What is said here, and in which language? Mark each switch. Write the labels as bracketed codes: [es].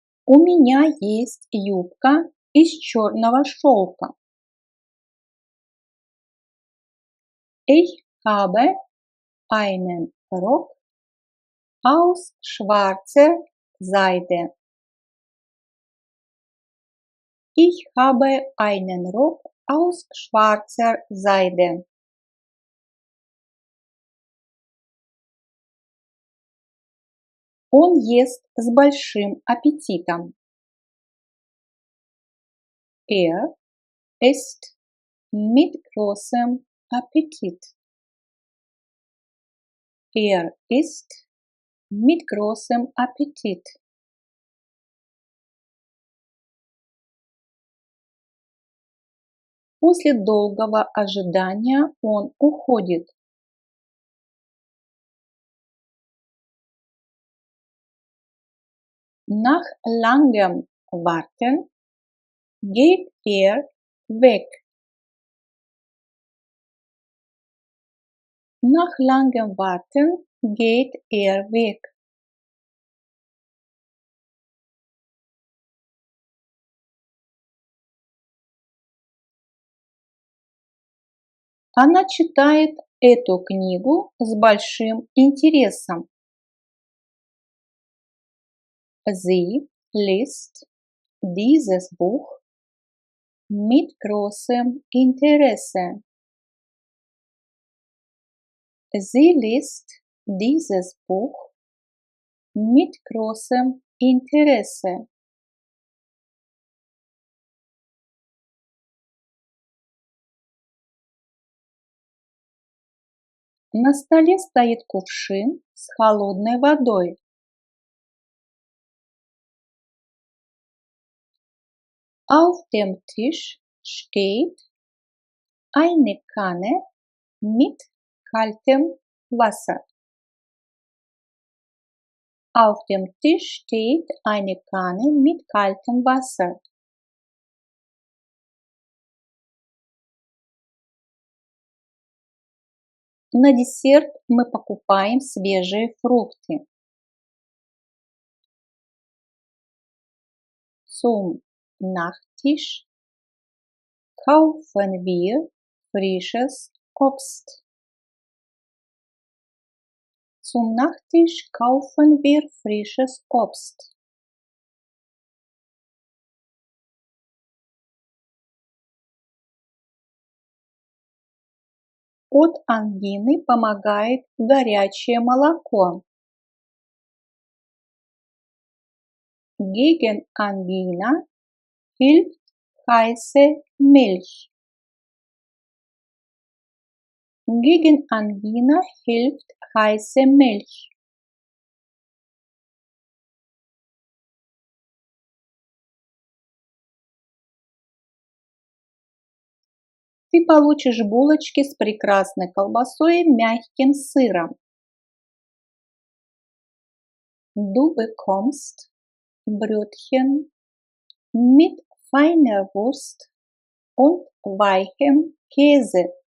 [ru] У меня есть юбка из черного шелка. [de] Ich habe einen Rock aus schwarzer Seide. Ich habe einen Rock aus schwarzer Seide. [ru] Он ест с большим аппетитом. [de] Er isst mit großem Appetit. Er isst mit großem Appetit. [ru] После долгого ожидания он уходит. [de] Nach langem Warten geht er weg. Nach langem Warten geht er weg. [ru] Она читает эту книгу с большим интересом. [de] Sie liest dieses Buch mit großem Interesse. Sie liest dieses Buch mit großem Interesse. [ru] На столе стоит кувшин с холодной водой. [de] Auf dem Tisch steht eine Kanne mit kaltem Wasser. Auf dem Tisch steht eine Kanne mit kaltem Wasser. [ru] На десерт мы покупаем свежие фрукты. [de] Zum Nachtisch kaufen wir frisches Obst. Zum Nachtisch kaufen wir frisches Obst. [ru] От ангины помогает горячее молоко. [de] Gegen Angina hilft heiße Milch. Gegen Angina hilft heiße Milch. [ru] Ты получишь булочки с прекрасной колбасой и мягким сыром. [de] Du bekommst Brötchen mit feiner Wurst und weichem Käse.